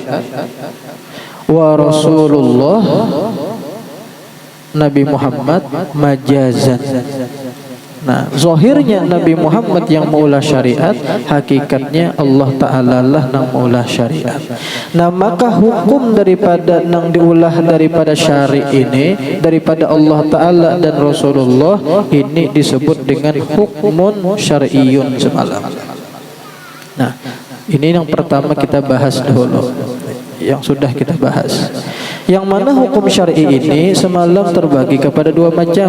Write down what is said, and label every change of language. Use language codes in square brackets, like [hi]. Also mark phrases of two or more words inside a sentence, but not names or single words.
[ar] Wa Rasulullah, Nabi Muhammad majazan. [bjn] Nah, zahirnya Nabi Muhammad yang maulah syariat, hakikatnya Allah Ta'ala lah nang maulah syariat. Nah, maka hukum daripada nang diulah daripada syari ini, daripada Allah Ta'ala dan Rasulullah, ini disebut dengan [ar] hukmun syar'iyyun [bjn] semalam. [id] Nah, ini yang pertama kita bahas dulu, yang sudah kita bahas. Yang mana hukum syar'i ini semalam terbagi kepada dua macam.